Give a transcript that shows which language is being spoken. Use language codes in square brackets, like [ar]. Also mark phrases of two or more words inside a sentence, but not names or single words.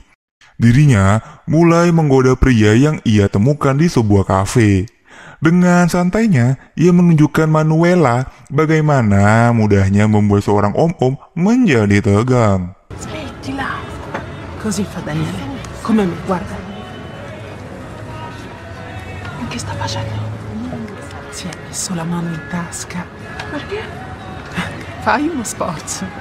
[id] Dirinya mulai menggoda pria yang ia temukan di sebuah kafe. Dengan santainya, ia menunjukkan Manuela bagaimana mudahnya membuat seorang om-om menjadi tegang. [it] Smettila. Così fa Daniele. Come me, guarda. Che sta facendo? Si è messo la mano in tasca. Perché? Fai uno sforzo.